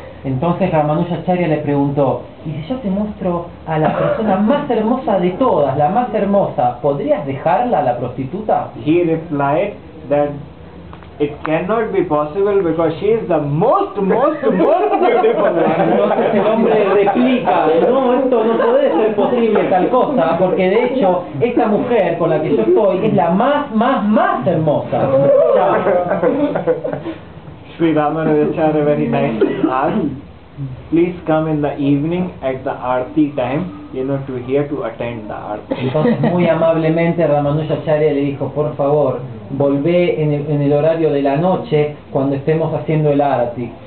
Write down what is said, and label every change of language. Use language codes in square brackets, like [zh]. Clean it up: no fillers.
[es] Entonces Ramanujacharya le preguntó, ¿y si yo te muestro a la persona más hermosa de todas, la más hermosa, ¿podrías dejarla a la prostituta? [en] He replied that it cannot be possible because she is the most beautiful one. [es] Entonces el hombre replica, no, esto no puede ser posible tal cosa, porque de hecho esta mujer con la que yo estoy es la más hermosa. [en] Sri Ramanujacharya very nicely asked, "Please come in the evening at the Aarti time, to attend the Aarti." [es] Entonces muy amablemente Ramanujacharya le dijo, por favor, volvé en el horario de la noche cuando estemos haciendo el Arati.